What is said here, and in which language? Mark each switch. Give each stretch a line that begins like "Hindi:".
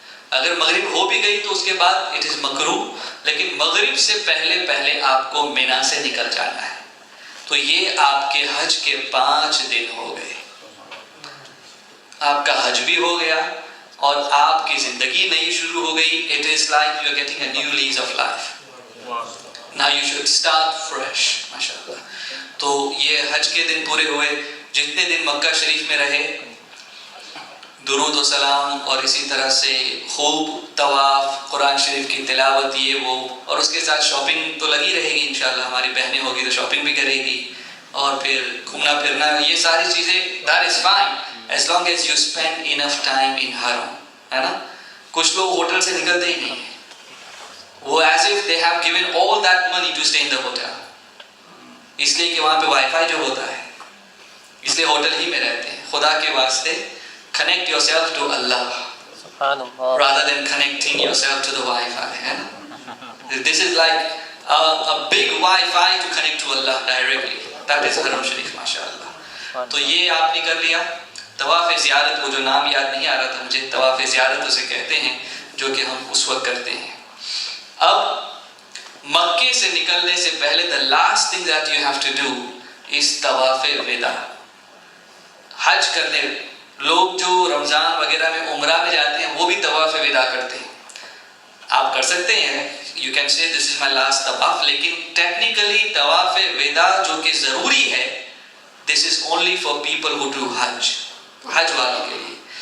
Urdu: اگر مغرب ہو بھی گئی تو اس کے بعد
English: it is
Urdu: مکروہ, لیکن مغرب سے پہلے آپ کو مینا سے نکل جانا ہے. تو یہ آپ کے حج کے 5 دن ہو گئے, آپ کا حج بھی ہو گیا اور آپ کی زندگی نئی شروع ہو گئی.
English: It is like you are getting a new lease of life. Now you should start fresh.
Urdu: ماشاءاللہ. تو یہ حج کے دن پورے ہوئے. جتنے دن مکہ شریف میں رہے, درود و سلام اور اسی طرح سے خوب طواف, قرآن شریف کی تلاوت, یہ وہ, اور اس کے ساتھ شاپنگ تو لگی رہے گی انشاءاللہ. ہماری بہنیں ہوگی تو شاپنگ بھی کرے گی, اور پھر گھومنا پھرنا, یہ ساری چیزیں
English: that is fine as long as you spend enough time in haram,
Urdu: ہے نا. کچھ لوگ ہوٹل سے نکلتے ہی نہیں ہیں, وہ
English: as if they have given all that money to stay in the hotel,
Urdu: اس لیے کہ وہاں پہ وائی فائی جو ہوتا ہے, اس لیے ہوٹل ہی میں رہتے ہیں. خدا کے واسطے
English: connect yourself to Allah rather than connecting yourself to the Wi-Fi,
Urdu: ہے نا.
English: This is like a big Wi-Fi to connect to Allah directly. That is
Urdu: حرم شریف ماشاءاللہ. تو یہ آپ نے کر لیا. طواف زیارت, وہ جو نام یاد نہیں آ رہا تھا مجھے, طواف زیارت اسے کہتے ہیں, جو کہ ہم اس وقت کرتے ہیں. اب مکے سے نکلنے سے پہلے
English: the last thing that you have to do is طواف وداع.
Urdu: حج کرنے لوگ جو رمضان وغیرہ میں عمرہ میں جاتے ہیں وہ بھی طواف وداع کرتے ہیں. آپ کر سکتے ہیں,
English: you can say this is my last
Urdu: طواف, لیکن ٹیکنیکلی طواف وداع جو کہ ضروری ہے,
English: this is only for people who do
Urdu: حج, حج والوں کے لیے.